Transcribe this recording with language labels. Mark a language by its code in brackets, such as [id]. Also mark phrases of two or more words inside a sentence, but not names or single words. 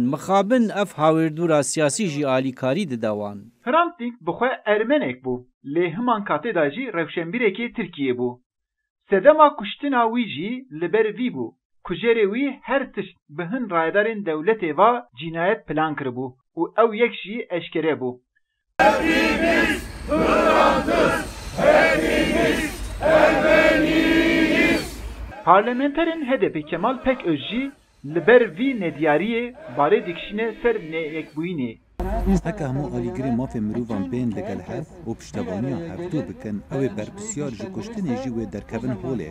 [ku] Mixabin ev hawêrdûra siyasî jî alîkarî dide wan. Hrant Dink bi xwe Ermenek bû, lê himan katê da jî rewşenbîrekê Tirkiye bû. Sedema kuştina wî jî li ber vî bû. Kujerê wî her tişt bi hin rayedarên dewletê ve cinayet plan kiribû û ew yek jî eşkere bû. [tr] Hepimiz Hrant'ız! Hepimiz Ermeniyiz! [ku] Parlamenterên HDP Kemal Peköz jî li ber vî nediyariyê barê dikişîne ser neyekbûyînê. Heka hemû alîgirê mafên mirovan bên digel hev û piştevaniya hevdû bikin, ew ê berpisyar ji kuştinê jî wê derkevin holê.